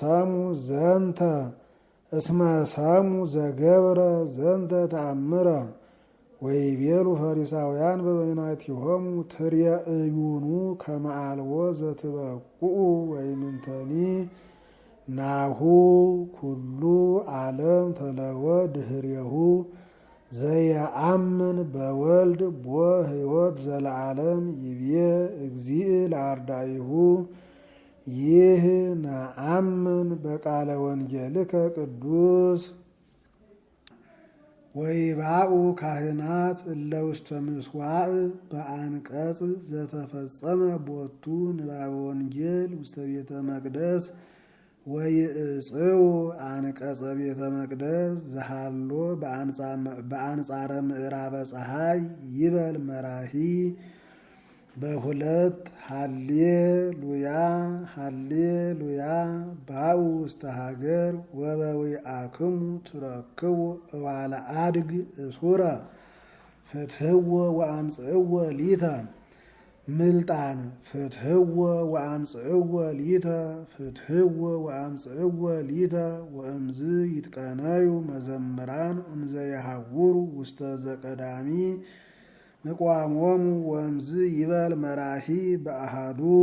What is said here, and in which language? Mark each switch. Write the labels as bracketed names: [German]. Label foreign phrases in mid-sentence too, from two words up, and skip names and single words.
[Geez] ሰሙ ዘገብረ ዘንተ ተአምረ ወይቤሉ ፈሪሳውያን በበይናቲሆሙ ትርእዩኑ ከመ አልቦ ዘትበቁኡ ወይምንተኒ ናሁ ኩሉ ዓለም ተለወ ድህሬሁ ዘየአምን በወልድ ቦ ሕይወት ዘለዓለም ይብዬ እግዚእ ለአርዳኢሁ ይህ ነአምን በቃለ ወንጌልከ ቅዱስ ወይባኡ ካህናት እለ ውስተ ምሥዋዕ በአንቀጽ ዘተፈጸመ ቦቱ ንባበ ወንጌል ውስተ ቤተ መቅደስ ወይእጽው አንቀጸ ቤተ መቅደስ ዘሃሎ በአንጻረ ምዕራበ ፀሐይ ይበል መራሂ በሁለት ሃሌሉያ ሃሌሉያ ባኡ ውስተ ሀገር ወበዊአክሙ ትረክቡ እዋለ አድግ እሱረ ፍትሕዎ ወአምጽእዎ ሊተ ምልጣን ፍትሕዎ ወአምጽእዎ ሊተ ፍትሕዎ ወአምጽእዎ ሊተ ወእምዝ ይትቀነዩ መዘምራን እምዘ የሐውሩ ውስተ ዘቀዳሚ ንቋሞሙ ወእምዝ ይበል መራሂ በአሃዱ